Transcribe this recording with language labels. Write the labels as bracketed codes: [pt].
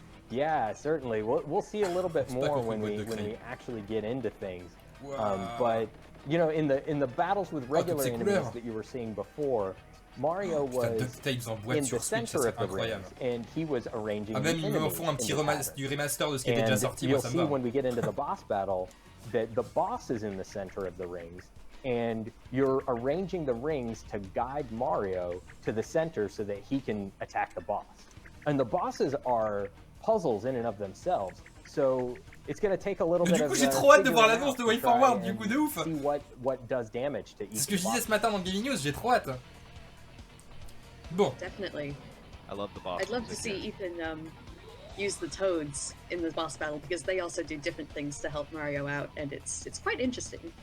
[en] Yeah, certainly. We'll see a little bit more when we actually get into things. But you know, in the battles with regular enemies that you were seeing before, Mario was in the center of the rings, and he was arranging the [fr] même ils me font un petit remaster de ce qui était déjà sorti. [en] You'll see when we get into the boss battle that the boss is in the center of the rings, and you're arranging the rings to guide Mario to the center so that he can attack the boss. And the bosses are puzzles in and of themselves, so it's going to take a little bit of [fr] j'ai trop hâte de voir l'annonce de Way Forward, du coup de ouf. [en] See what does damage to each. [fr] C'est ce que je disais ce matin dans Gaming News, j'ai trop hâte. Bon. [en] Definitely. I love the boss. I'd love to see Ethan use the toads in the boss battle because they also do different things to help Mario out, and it's quite interesting.